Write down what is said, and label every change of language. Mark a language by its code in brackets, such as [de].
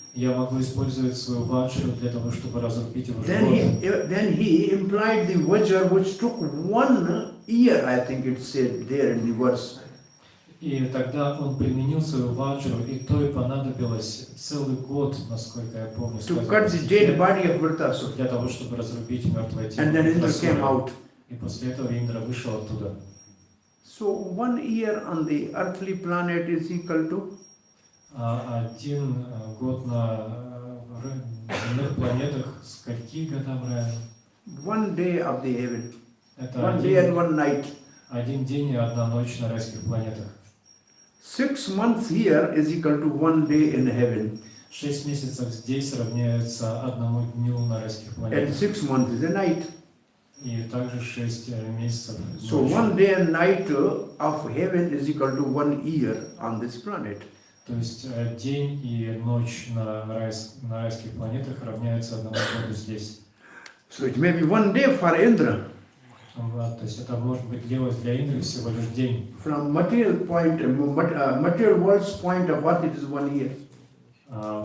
[ru] Я могу использовать свою ваджру для того, чтобы разрубить его живот. [en] Then he implied the vajra which took 1 year, I think it said there in the verse. [ru] И тогда он применил свою ваджру, и то и понадобилось целый год, насколько я помню, [en] To cut the dead body of Vritrasura. [ru] для того, чтобы разрубить мертвое тело. [en] And then Indra came [ru] Вритрасуры. [en] out. [ru] И после этого Индра вышел оттуда. [en] So 1 year on the earthly planet is equal to [ru] 1 год на земных планетах скольки годам равен? [en] 1 day of the heaven. [ru] Это [en] 1 day and 1 night. [ru] один день и одна ночь на райских планетах. [en] 6 months here is equal to 1 day in heaven. [ru] 6 месяцев здесь равняется одному дню на райских [en] And [ru] планетах. [en] 6 months is a night. [ru] И также 6 месяцев. [en] So [ru] ночи. [en] 1 day and night of heaven is equal to 1 year on this planet. [ru] То есть день и ночь на райских планетах равняются одному году здесь. [en] So it may be 1 day for Indra. [ru] То есть это может быть делать для Индры всего лишь день. [en] From material world's point of what it is 1 year.